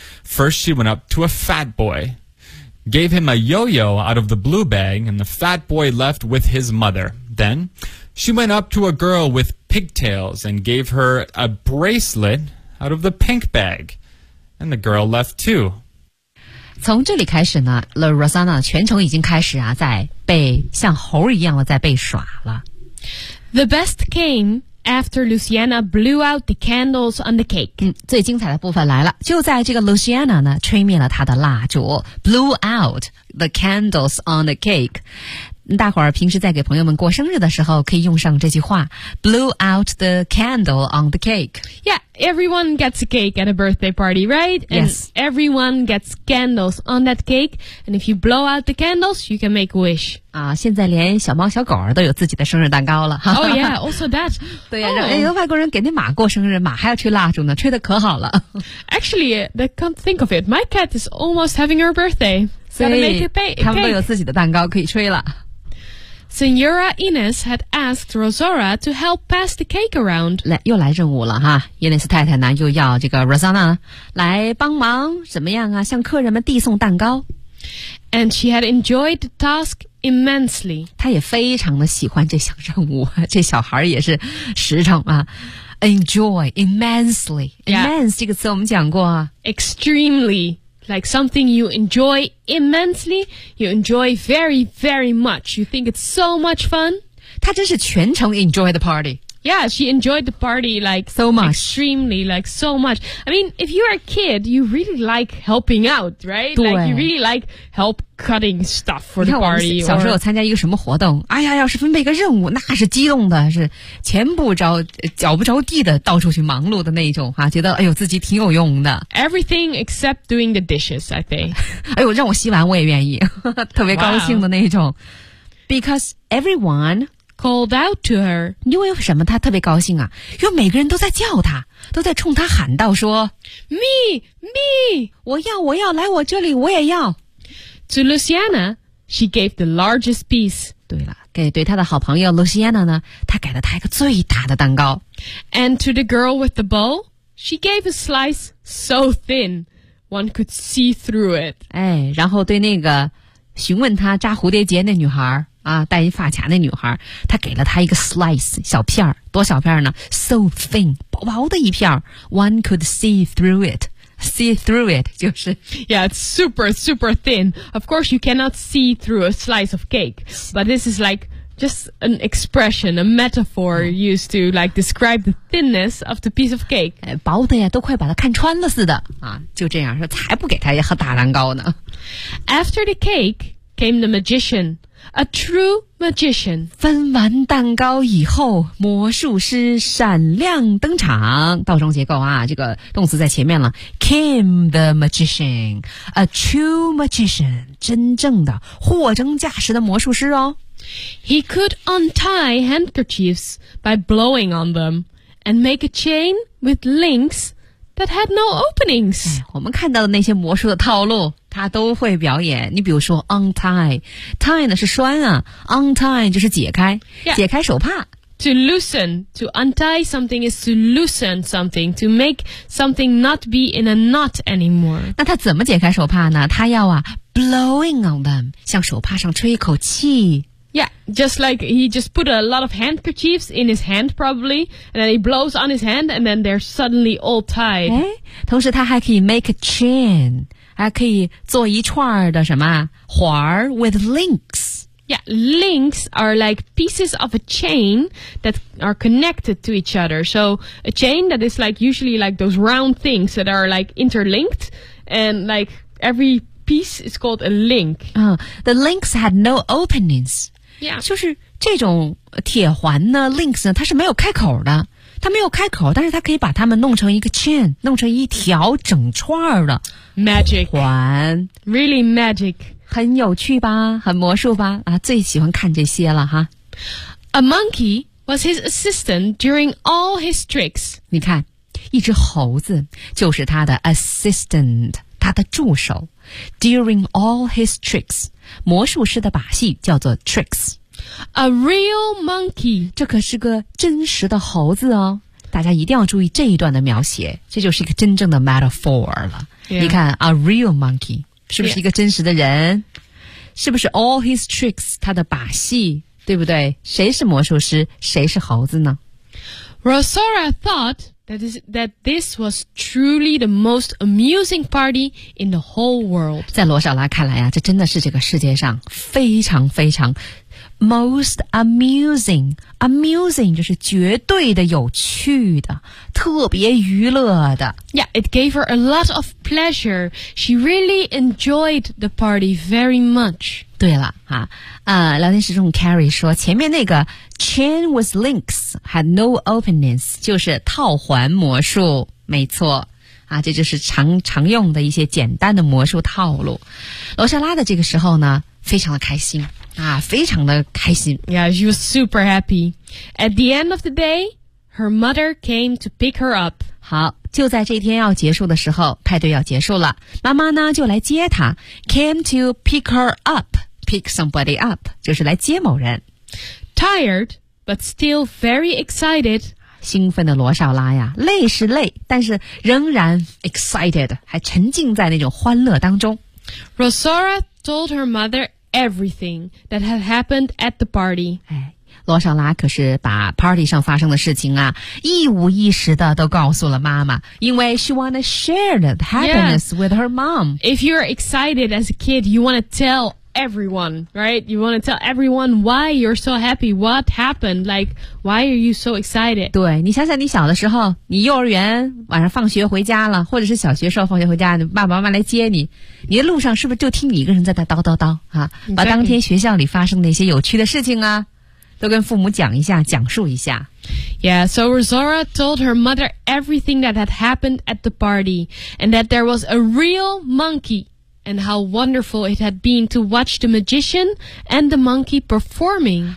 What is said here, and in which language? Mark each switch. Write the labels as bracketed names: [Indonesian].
[English] First, she went up to a fat boy, gave him a yo-yo out of the blue bag, and the fat boy left with his mother. Then, she went up to a girl with pigtails and gave her a bracelet out of the pink bag, and the girl left too. [Chinese] 从这里开始呢 La Rosanna 全程已经开始啊在被像猴一样的在被耍了。 [English] The best came after Luciana blew out the candles on the cake. [Chinese] 最精彩的部分来了，就在这个 Luciana 呢吹灭了她的蜡烛 , [English] blew out the candles on the cake. [Chinese] 大伙儿平时在给朋友们过生日的时候可以用上这句话 , [English] blew out the candle on the cake. Yeah. Everyone gets a cake at a birthday party, right? And yes. Everyone gets candles on that cake. And if you blow out the candles, you can make a wish. [Chinese] 啊，现在连小猫小狗都有自己的生日蛋糕了。 [English] Oh yeah, also that. [Chinese] 对呀、啊 oh. 哎，有外国人给那马过生日，马还要吹蜡烛呢，吹得可好了。 [English] Actually, I can't think of it. My cat is almost having her birthday. Gotta make a cake. [Chinese] 他们都有自己的蛋糕可以吹了。 [English] Senora Ines had asked Rosaura to help pass the cake around. [Chinese] 来又来任务了哈，伊内斯太太呢又要这个 Rosaura 来帮忙，怎么样啊？向客人们递送蛋糕。 [English] And she had enjoyed the task immensely. [Chinese] 她也非常的喜欢这项任务，这小孩也是实诚啊。 [English] Enjoy immensely. Immense、 yeah. [Chinese] 这个词我们讲过啊。 [English] Extremely. Like something you enjoy immensely, you enjoy very, very much. You think it's so much fun. [Chinese] 她真是全程 [English] enjoy the party. Yeah, she enjoyed the party like so much. Extremely, like so much. I mean, if you are a kid, you really like helping out, right? Like you really like help cutting stuff for the party. [Chinese] 小时候参加一个什么活动，哎呀，要是分配一个任务，那是激动的，是前不着脚不着地的到处去忙碌的那一种哈、啊，觉得哎呦自己挺有用的。 [English] Everything except doing the dishes, I think. [Chinese] 哎呦，让我洗碗我也愿意，特别高兴的那一种。 [English] Wow. Because everyone. Called out to her. [Chinese] 因为什么她特别高兴啊？因为每个人都在叫她，都在冲她喊道说 [English] Me, me! [Chinese] 我要，我要，来我这里，我也要。 [English] To Luciana, she gave the largest piece. [Chinese] 对了，给对她的好朋友 Luciana 呢，她给了她一个最大的蛋糕。 [English] And to the girl with the bowl, she gave a slice so thin, one could see through it. [Chinese] 哎，然后对那个询问她扎蝴蝶结那女孩啊，戴一发卡那女孩，她给了她一个 slice 小片儿，多小片儿呢 ？ [English] So thin， [Chinese] 薄薄的一片儿。 [English] One could see through it， see through it [Chinese] 就是。 [English] Yeah， it's super super thin. Of course, you cannot see through a slice of cake, but this is like just an expression, a metaphor used to like describe the thinness of the piece of cake. [Chinese] 哎，薄的呀，都快把它看穿了似的啊！就这样说，才不给她一盒大蛋糕呢。 [English] After the cake came the magician. A true magician. [Chinese] 分完蛋糕以后，魔术师闪亮登场。倒装结构啊，这个动词在前面了。 [English] Came the magician. A true magician. [Chinese] 真正的货真价实的魔术师哦。 [English] He could untie handkerchiefs by blowing on them and make a chain with links that had no openings.、 [Chinese] 哎、我们看到的那些魔术的套路。他都会表演，你比如说 untie， tie 呢是拴啊， untie 就是解开、 [English] yeah. [Chinese] 解开手帕。 [English] To loosen, to untie something is to loosen something, to make something not be in a knot anymore. [Chinese] 那他怎么解开手帕呢？他要啊 [English] blowing on them， [Chinese] 向手帕上吹一口气。 [English] Yeah, just like he just put a lot of handkerchiefs in his hand probably, and then he blows on his hand and then they're suddenly all tied. [Chinese] 诶，同时他还可以 [English] make a chain. [Chinese] 还可以做一串的什么环 [English] with links. Yeah, links are like pieces of a chain that are connected to each other. So a chain that is like usually like those round things that are like interlinked and like every piece is called a link.、 The links had no openings. Yeah. [Chinese] 就是这种铁环呢 links 呢它是没有开口的。他没有开口，但是他可以把它们弄成一个 chain， 弄成一条整串的 [English] magic [Chinese] 环 [English] ，really magic， [Chinese] 很有趣吧，很魔术吧，啊，最喜欢看这些了哈。 [English] A monkey was his assistant during all his tricks。 [Chinese] 你看，一只猴子就是他的 assistant, 他的助手。 [English] During all his tricks, [Chinese] 魔术师的把戏叫做 tricks。 [English] A real monkey, [Chinese] 这可是个真实的猴子哦。大家一定要注意这一段的描写，这就是一个真正的 metaphor 了。 [English] Yeah. [Chinese] 你看 , [English] a real monkey, [Chinese] 是不是一个真实的人、 [English] yeah. [Chinese] 是不是 [English] all his tricks, [Chinese] 他的把戏对不对谁是魔术师谁是猴子呢 [English] ?Rosora thought that this was truly the most amusing party in the whole world. [Chinese] 在罗小拉看来啊这真的是这个世界上非常非常 [English] Most amusing, [Chinese] amusing 就是绝对的有趣的，特别娱乐的。 [English] Yeah, it gave her a lot of pleasure. She really enjoyed the party very much. [Chinese] 对了啊，聊天室中 Carrie 说，前面那个 [English] chain with links had no openings, [Chinese] 就是套环魔术，没错。啊，这就是常用的一些简单的魔术套路。罗莎拉的这个时候呢，非常的开心。啊，非常的开心。 [English] Yeah, she was super happy. At the end of the day, her mother came to pick her up. [Chinese] 好，就在这天要结束的时候，派对要结束了，妈妈呢就来接她。 [English] Came to pick her up, pick somebody up, [Chinese] 就是来接某人。 [English] Tired, but still very excited. [Chinese] 兴奋的罗少拉呀，累是累，但是仍然 excited, 还沉浸在那种欢乐当中。 [English] Rosora told her mother,Everything that had happened at the party. [Chinese] 哎，罗莎拉可是把 party 上发生的事情啊，一五一十的都告诉了妈妈，因为 [English] she wanna share the happiness with her mom. If you're excited as a kid, you wanna tell everyone, right? You wanna tell everyone why you're so happy, what happened, like why are you so excited? [Chinese] 对，你想想你小的时候，你幼儿园晚上放学回家了，或者是小学时候放学回家，你爸爸妈妈来接你。你的路上是不是就听你一个人在那叨叨叨啊？把当天学校里发生那些有趣的事情啊，都跟父母讲一下，讲述一下。 [English] Yeah, so Rosora told her mother everything that had happened at the party, and that there was a real monkey, and how wonderful it had been to watch the magician and the monkey performing.